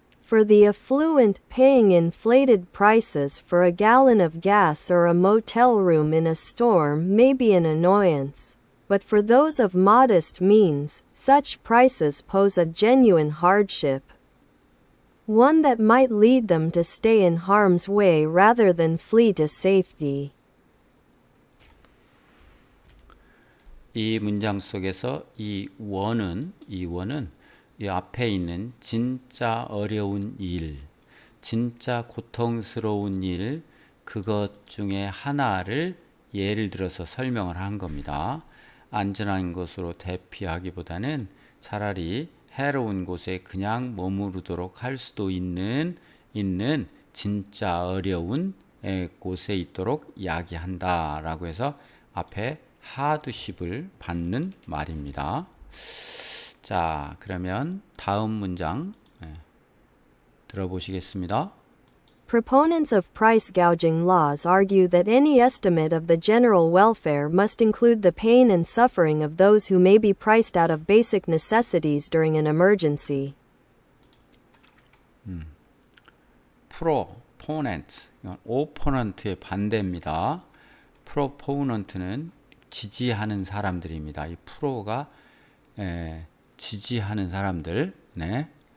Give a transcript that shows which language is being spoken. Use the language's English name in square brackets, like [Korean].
[English] For the affluent, paying inflated prices for a gallon of gas or a motel room in a storm may be an annoyance. But for those of modest means, such prices pose a genuine hardship. One that might lead them to stay in harm's way rather than flee to safety. [Korean] 이 문장 속에서 이 원은 이 앞에 있는 진짜 어려운 일, 진짜 고통스러운 일, 그것 중에 하나를 예를 들어서 설명을 한 겁니다. 안전한 곳으로 대피하기보다는 차라리 해로운 곳에 그냥 머무르도록 할 수도 있는 진짜 어려운 곳에 있도록 이야기한다라고 해서 앞에 하드십을 받는 말입니다. 자, 그러면 다음 문장 들어보시겠습니다. [English] Proponents of price gouging laws argue that any estimate of the general welfare must include the pain and suffering of those who may be priced out of basic necessities during an emergency. [Korean] proponent, opponent의 반대입니다. proponent는 지지하는 사람들입니다. 이 프로가 지지하는 사람들, 네.